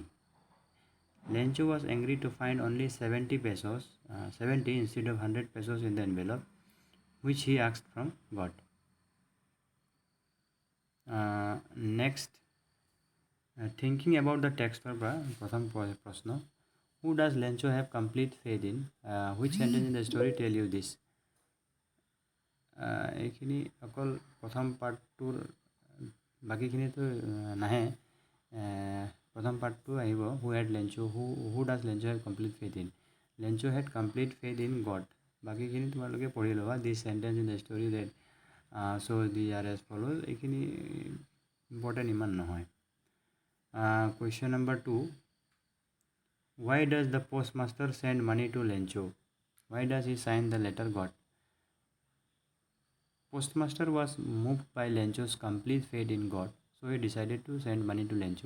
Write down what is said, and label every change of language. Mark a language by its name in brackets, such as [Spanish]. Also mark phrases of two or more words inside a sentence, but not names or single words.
[English] Lencho was angry to find only 70 pesos, 70 instead of 100 pesos in the envelope, which he asked from God. Next, thinking about the text for [Assamese] প্ৰথম প্ৰশ্ন, [English] who does Lencho have complete faith in? Which sentence in the story tell you this? [Assamese] এইখিনি অকল প্ৰথম পাৰ্টটোৰ বাকীখিনিতো নাহে প্ৰথম পাৰ্টটো আহিব [English] who had Lencho who does Lencho have complete faith in? Lencho had complete faith in God. [Assamese] বাকীখিনি তোমালোকে পঢ়ি ল'বা [English] this sentence in the story that so these are as follows. [Assamese] এইখিনি ইম্পৰ্টেণ্ট ইমান নহয়. [English] Question number 2. Why does the postmaster send money to Lencho? Why does he sign the letter God? Postmaster was moved by Lencho's complete faith in God, so he decided to send money to Lencho.